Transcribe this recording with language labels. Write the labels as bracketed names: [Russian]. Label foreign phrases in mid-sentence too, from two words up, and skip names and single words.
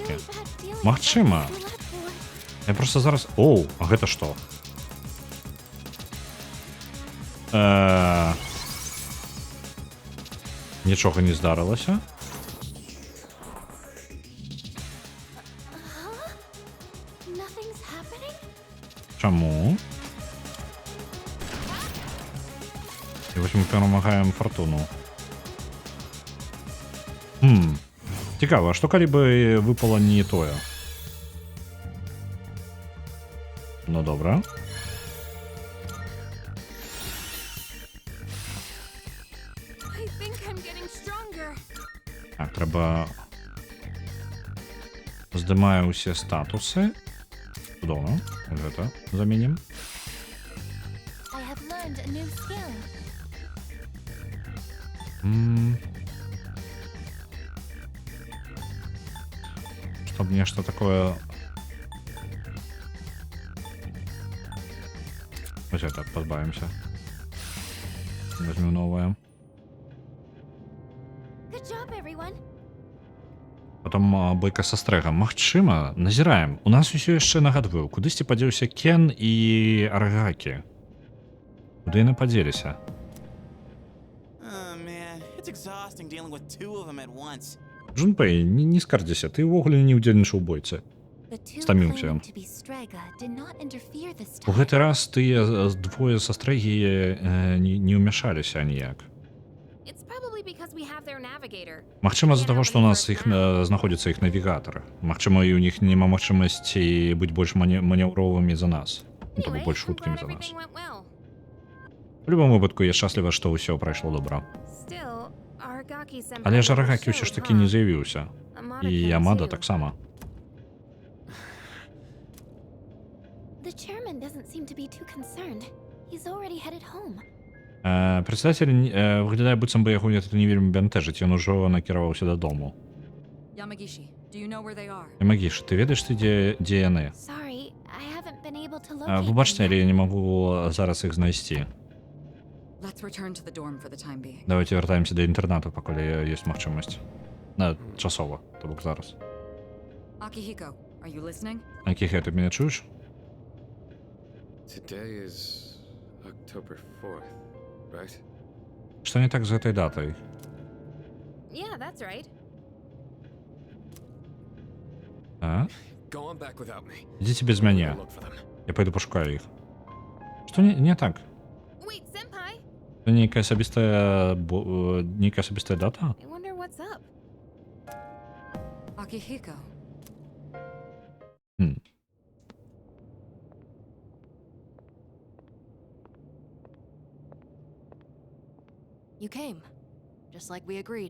[English] Really bad feeling. [Belarusian] Магчыма. [English] You left for. [Belarusian] Я просто зараз... Оу, а гэта што? Нічога не здарылася. [English] Huh? Nothing's happening? [Belarusian] Чаму? І вось ми перамагаем фортуну. Цікава, а што калі бы выпала не тое? Ну добра. [English] I think I'm getting stronger. [Belarusian] Так, трэба... Здымаю ўсе статусы. Цудоўна. Гэта заменім. [English] I have learned a new skill. [Belarusian] Чтоб нешта такое... Вось это, позбавимся. [Russian] Возьмем новое. [English] Good job, everyone. [Belarusian] Потом бойка са стрэгам. Магчыма, назіраем. У нас усё яшчэ нагадваю, кудысьці падзеўся Кен і Аргакі. Куды яны падзеліся? [English] Oh man, it's exhausting dealing with two of them at once. [Belarusian] Джунпэй, не скардзіся, ты ўвогуле не ўдзельнічаў у бойцы. [English] The two [Belarusian] Стаміўся. [English] claiming to be Strega did not interfere this [Belarusian] У [English] time. [Belarusian] гэты раз тыя двое са стрэгі не ўмяшаліся ніяк. [English] It's probably because we have their navigator. [Belarusian] Магчыма, з-за таго, што у нас іх знаходзіцца іх навігатар. Магчыма, і ў них няма магчымасці быць больш манеўровымі за нас. Ну, то бок [English] Anyway, [Belarusian] больш [English] I'm [Belarusian] хуткімі [English] glad [Belarusian] за нас. [English] everything went well. [Belarusian] У любом выпадку, я шчасліва, што ўсё прайшло добра. [English] Still, Aragaki-senpai [Belarusian] Але ж [English] never [Belarusian] Арагакі ўсё ж [English] showed, [Belarusian] такі [English] huh? [Belarusian] не з'явіўся. [English] Amada [Belarusian] І [English] came [Belarusian] Ямада [English] too. [Belarusian] таксама. [English] The chairman doesn't seem to be too concerned. He's already headed home. [Belarusian] Прадседатель выглядае, быццам бы яго гэта не вельмі бянтэжыць, ён ужо накіраваўся дадому. [English] Yamagishi, do you know where they are? [Belarusian] Магіш, ты ведаеш ты, дзе яны? [English] Sorry, I haven't been able to locate [Belarusian] Выбачце, [English] them [Belarusian] але [English] yet. [Belarusian] я не магу зараз іх знайсці. [English] Let's return to the dorm for the time being. [Belarusian] Давайте вяртаемся да інтэрнату, пакуль ёсць магчымасць. Часова, то бок зараз. [English] Akihiko, are you listening? [Belarusian] Акіхе, ты мяне чуеш? [English] Today is October 4th, right? [Belarusian] Што не так з гэтай датай? [English] Yeah, that's right. А? Go on back without me. [Belarusian] Ідзіце без мяне. [English] Look for them. [Belarusian] Я пойду пашукаю іх. Што не так? [English] Wait, senpai? [Belarusian] Це нейкая асабістая дата? [English] I wonder what's up. Akihiko. You came, just like we agreed.